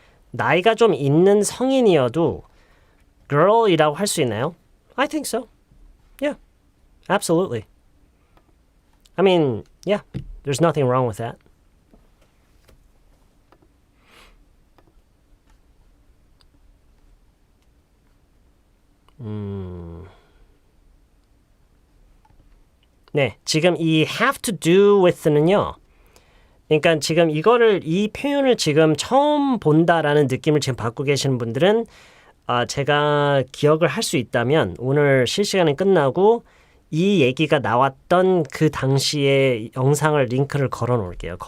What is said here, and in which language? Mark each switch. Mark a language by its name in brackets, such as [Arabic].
[Korean] 나이가 좀 있는 성인이어도 girl이라고 할 수 있나요? [English] I think so. Yeah, absolutely. I mean, yeah, there's nothing wrong with that. [Korean] 네, 지금 이 have to do with는요. 그러니까 지금 이 표현을 지금 처음 본다라는 느낌을 지금 받고 계시는 분들은 제가 기억을 할 수 있다면 오늘 실시간이 끝나고 이 얘기가 나왔던 그 당시의 영상을 링크를 걸어 놓을게요.